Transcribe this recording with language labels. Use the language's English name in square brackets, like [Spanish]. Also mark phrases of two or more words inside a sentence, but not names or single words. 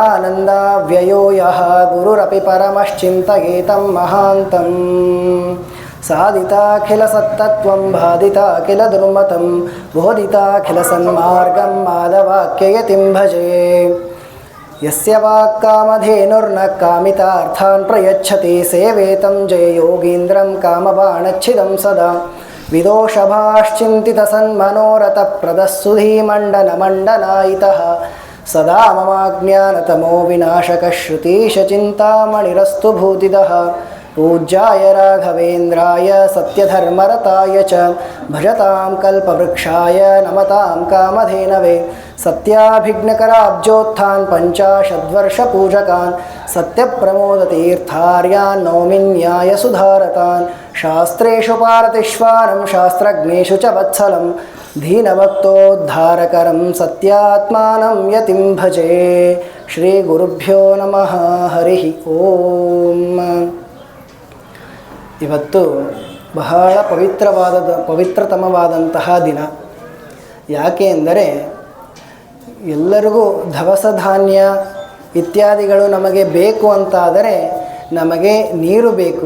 [Sanskrit] पूर्णानन्दाव्ययो यः गुरुरपि परमश्चिन्तयेतं महान्तम् ಸಾಧಿತಾಖಿಲಸತ್ತತ್ವಂ ಬಾಧಿತಾಖಿಲ ದುರ್ಮತಂ ಬೋಧಿತಾಖಿಲಸನ್ಮಾರ್ಗಂ ಮಾಧವಾಕ್ಯಯತಿಂ ಭಜೆ. ಯಸ್ಯ ವಾಕ್ಕಾಮಧೇನುರ್ನ ಕಾಮಿತಾರ್ಥಾನ್ ಪ್ರಯಚ್ಛತಿ ಸೇವೇತಂ ಜಯ ಯೋಗೀಂದ್ರಂ ಕಾಮಬಾಣಚ್ಛಿದಂ ಸದಾ. ವಿದೋಷಭಾಶ್ಚಿಂತಿತಸನ್ಮನೋರಥಪ್ರದಸ್ಸುಧೀಮण्ಡನಮण्ಡನಾಯಿತಃ ಸದಾ ಮಮಾಜ್ಞಾನತಮೋ ವಿನಾಶಕಶ್ರುತೀಶಚಿಂತಾಮಣಿರಸ್ತು ಭೂತಿದಃ. पूज्याय राघवेन्द्राय सत्यधर्मरताय च भजतां कल्पवृक्षाय नमतां कामधेनवे. सत्याभिघ्नकराब्जोत्थान् पञ्चाशद्वर्षपूजकान् सत्यप्रमोदतीर्थार्यान् नौमि न्यायसुधारतान्. शास्त्रेषु पारतिष्वानं शास्त्रज्ञेषु च वत्सलं दीनभक्तोद्धारकरं सत्यात्मानं यतिं भजे. श्रीगुरुभ्यो नमः. हरिः ಓಂ. [Kannada] ಇವತ್ತು ಬಹಳ ಪವಿತ್ರತಮವಾದಂತಹ ದಿನ. ಯಾಕೆ ಎಂದರೆ ಎಲ್ಲರಿಗೂ ದವಸ ಧಾನ್ಯ ಇತ್ಯಾದಿಗಳು ನಮಗೆ ಬೇಕು ಅಂತಾದರೆ ನಮಗೆ ನೀರು ಬೇಕು.